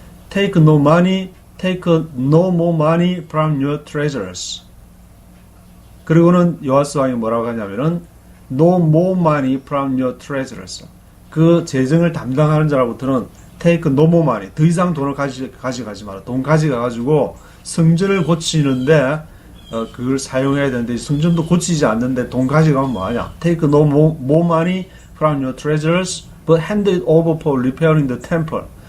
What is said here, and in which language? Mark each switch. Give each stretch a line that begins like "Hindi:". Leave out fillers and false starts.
English: Take no more money from your treasures.
Korean: 그리고는 요아스 왕이 뭐라고 하냐면은
English: No more money from your treasures.
Korean: 그 재정을 담당하는 자로부터는
English: Take no more money.
Korean: 더 이상 돈을 가져가지 마라. 돈 가져가가지고 성전을 고치는데 그걸 사용해야 되는데 성전도 고치지 않는데 돈 가져가면 뭐하냐?
English: Take no more money from your treasures, but hand it over for repairing the temple.